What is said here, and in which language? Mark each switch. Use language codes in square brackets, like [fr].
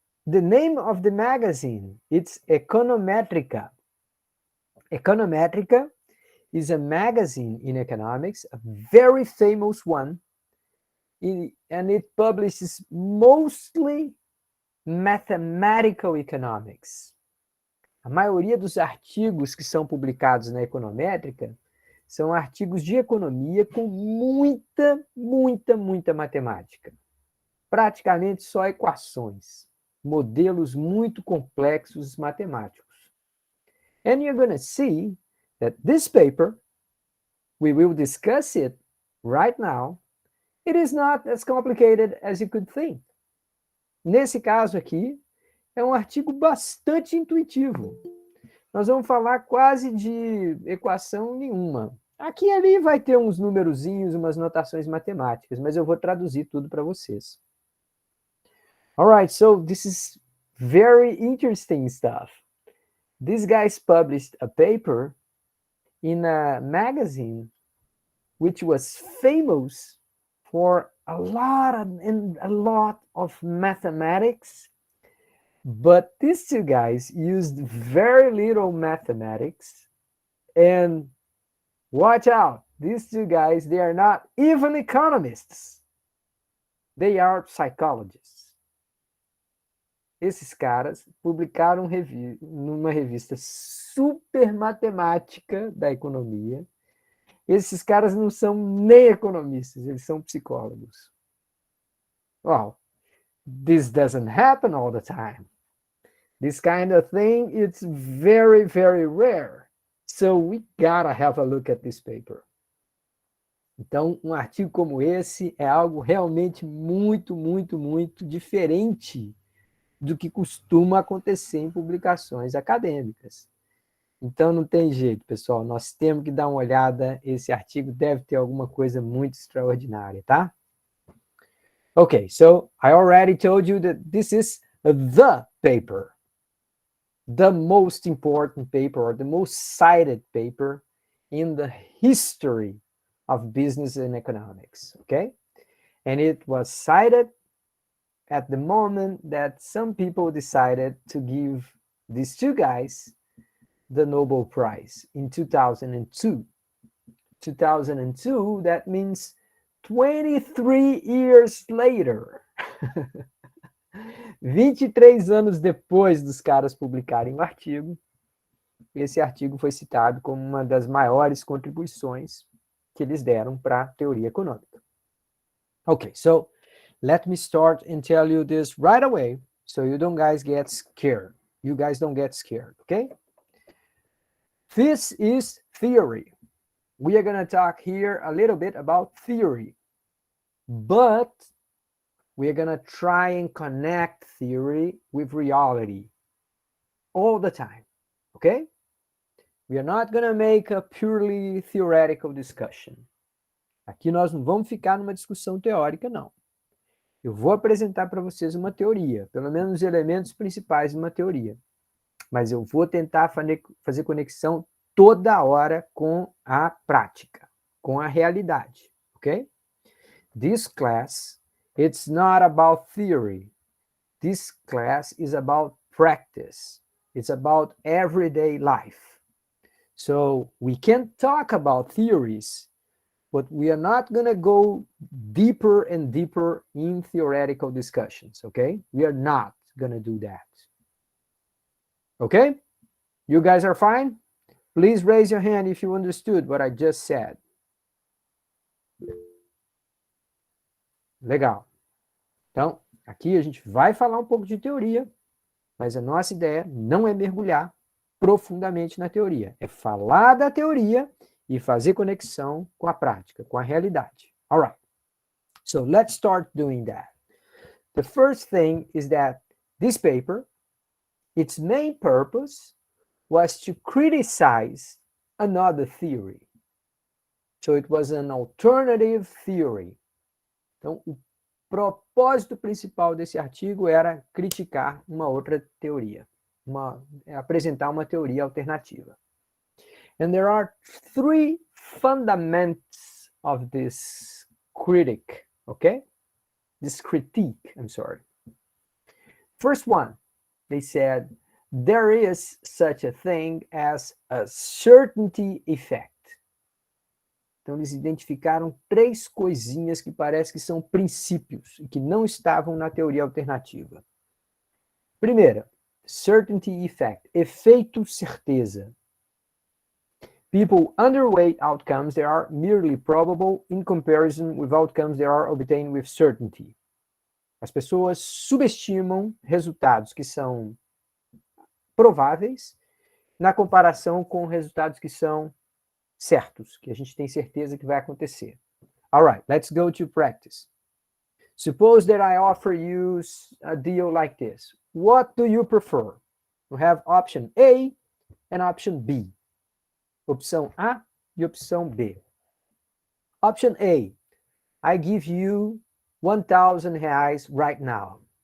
[en] The name of the magazine? It's Econometrica. Econometrica is a magazine in economics, a very famous one, and it publishes mostly mathematical economics. [pt] A maioria dos artigos que são publicados na Econométrica são artigos de economia com muita matemática. Praticamente só equações, modelos muito complexos matemáticos. [en] And you're going to see that this paper, we will discuss it right now, it is not as complicated as you could think. [pt] Nesse caso aqui, é um artigo bastante intuitivo. Nós vamos falar quase de equação nenhuma. Aqui e ali vai ter uns numerozinhos, umas notações matemáticas, mas eu vou traduzir tudo para vocês. [en] All right, so this is very interesting stuff. These guys published a paper in a magazine which was famous for a lot of mathematics. But these two guys used very little mathematics. And watch out, these two guys, they are not even economists. They are psychologists. [pt] Esses caras publicaram numa revista super matemática da economia. Esses caras não são nem economistas, eles são psicólogos. [en] Wow, this doesn't happen all the time. This kind of thing, it's very rare. So we gotta have a look at this paper. [pt] Então, um artigo como esse é algo realmente muito diferente do que costuma acontecer em publicações acadêmicas. Então, não tem jeito, pessoal. Nós temos que dar uma olhada. Esse artigo deve ter alguma coisa muito extraordinária, tá? [en] Okay, so I already told you that this is the paper. The most important paper or the most cited paper in the history of business and economics, okay? And it was cited at the moment that some people decided to give these two guys the Nobel Prize in 2002. 2002, that means 23 years later. [pt] 23 anos depois dos caras publicarem o artigo, esse artigo foi citado como uma das maiores contribuições que eles deram para a teoria econômica. [en] Okay, so let me start and tell you this right away so you don't guys get scared. You guys don't get scared, okay? This is theory. We are going to talk here a little bit about theory, but we are going to try and connect theory with reality all the time, okay? We are not going to make a purely theoretical discussion. [pt] Aqui nós não vamos ficar numa discussão teórica, não. Eu vou apresentar para vocês uma teoria, pelo menos os elementos principais de uma teoria. Mas eu vou tentar fazer conexão toda hora com a prática, com a realidade, ok? [en] This class, it's not about theory. This class is about practice. It's about everyday life. So we can talk about theories, but we are not going to go deeper and deeper in theoretical discussions, okay? We are not going to do that. Okay? You guys are fine? Please raise your hand if you understood what I just said. [pt] Legal. Então, aqui a gente vai falar um pouco de teoria, mas a nossa ideia não é mergulhar profundamente na teoria. É falar da teoria e fazer conexão com a prática, com a realidade. [en] All right. So let's start doing that. The first thing is that this paper, its main purpose was to criticize another theory. So it was an alternative theory. [pt] Então, o propósito principal desse artigo era criticar uma outra teoria, apresentar uma teoria alternativa. [en] And there are three fundamentals of this critique, okay? This critique, I'm sorry. First one, they said, there is such a thing as a certainty effect. [pt] Então, eles identificaram três coisinhas que parece que são princípios e que não estavam na teoria alternativa. Primeira, certainty effect, efeito certeza. [en] People underweight outcomes that are merely probable in comparison with outcomes that are obtained with certainty. [pt] As pessoas subestimam resultados que são prováveis na comparação com resultados que são certos, que a gente tem certeza que vai acontecer. [en] All right, let's go to practice. Suppose that I offer you a deal like this. What do you prefer? You have option A and option B. [pt] Opção A e opção B. [en] Option A, I give you 1,000 reais right now.